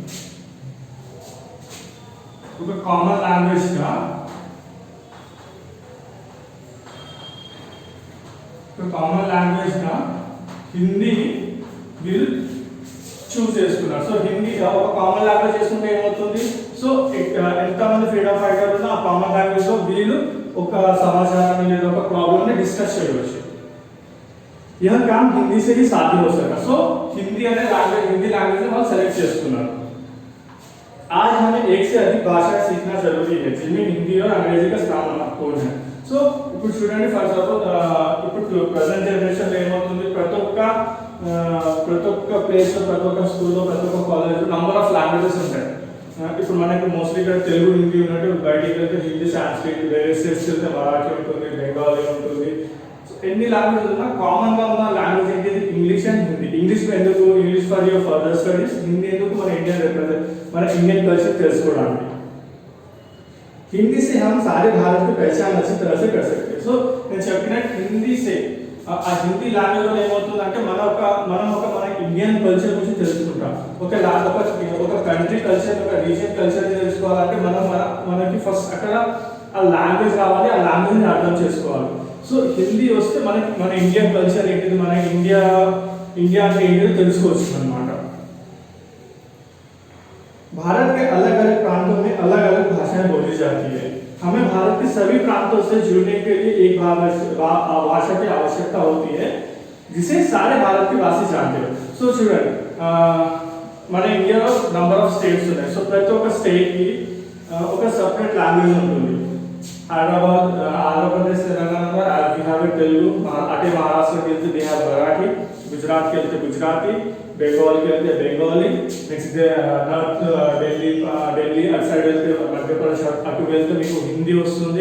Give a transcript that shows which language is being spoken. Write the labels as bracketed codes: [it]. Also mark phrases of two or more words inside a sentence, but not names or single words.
[te] ఒక [en] common language [te] గా హిందీ వీళ్ళు చూస్ చేసుకున్నారు. సో హిందీ ఒక [en] common language [te] చేసుకుంటే ఏమవుతుంది? సో ఎంతమంది [en] freedom fighter [te] ఉన్నా ఆ [en] common language [te] లో వీళ్ళు ఒక సమాచారాన్ని లేదా ఒక ప్రాబ్లమ్ ని డిస్కస్ చేయవచ్చు. [hi] यह काम हिंदी से ही साध्य हो सका. [en] so Hindi language [te] వాళ్ళు సెలెక్ట్ చేసుకున్నారు. [hi] आज हमें एक से अधिक भाषा सीखना जरूरी है जिनमें हिंदी और अंग्रेजी का स्थान महत्वपूर्ण है. [te] సో ఇప్పుడు చూడండి, [en] for example [te] ఇప్పుడు [en] present generation [te] లో ఏమవుతుంది, ప్రతి ఒక్క ప్లేస్ లో, ప్రతి ఒక్క స్కూల్లో, ప్రతి ఒక్క [en] college number of languages [te] ఉంటాయి. ఇప్పుడు మనకి మోస్ట్లీ ఇక్కడ తెలుగు, హిందీ ఉన్నట్టు బయటికి వెళ్తే హిందీ, సాంస్క్రిట్, వేరే స్టేట్స్ వెళ్తే మరాఠీ ఉంటుంది, బెంగాలీ ఉంటుంది. ఎన్ని లాంగ్వేజెస్ ఉన్నా కామన్ గా ఉన్న లాంగ్వేజ్ ఏంటిది? [en] English and Hindi. English ఎందుకు? English for your further studies. Hindi ఎందుకు? [te] మన [en] Indian culture [te] తెలుసుకోవడానికి. [hi] हिंदी से हम सारे भारत की पहचान अच्छी तरह से कर सकते हैं. [te] సో నేను చెప్పినట్టు హిందీ సే ఆ [en] Hindi language [te] లో ఏమవుతుందంటే మనం ఒక మన [en] Indian culture [te] గురించి తెలుసుకుంటాం. ఒక [en] country culture, [te] ఒక [en] region culture [te] తెలుసుకోవాలంటే మనకి ఫస్ట్ అక్కడ ఆ లాంగ్వేజ్ రావాలి, ఆ లాంగ్వేజ్ ని అర్థం చేసుకోవాలి. సో హిందీ వస్తే మన [en] Indian culture [te] ఏంటిది, మన ఇండియా అంటే ఏంటిదో తెలుసుకోవచ్చు అన్నమాట. [hi] भारत के अलग अलग प्रांतों में अलग अलग भाषाएं बोली जाती है. हमें भारत के सभी प्रांतों से जुड़ने के लिए एक भाषा की आवश्यकता होती है जिसे सारे भारत के वासी जानते हैं. [te] సో చూడండి, మన ఇండియాలో [en] number of states [te] ఉన్నాయి. సో ప్రతి ఒక్క స్టేట్ కి ఒక [en] separate language [te] ఉంటుంది. హైదరాబాద్, ఆంధ్రప్రదేశ్, తెలంగాణ [en] we have Telugu. [te] అటే మహారాష్ట్రకి వెళ్తే [en] they have Marathi, [te] గుజరాత్కి వెళ్తే గుజరాతీ, బెంగాల్ కి వెళ్తే బెంగాలీ, [en] next north Delhi [te] అటు సైడ్ వెళ్తే మధ్యప్రదేశ్ అటు వెళ్తే మీకు హిందీ వస్తుంది.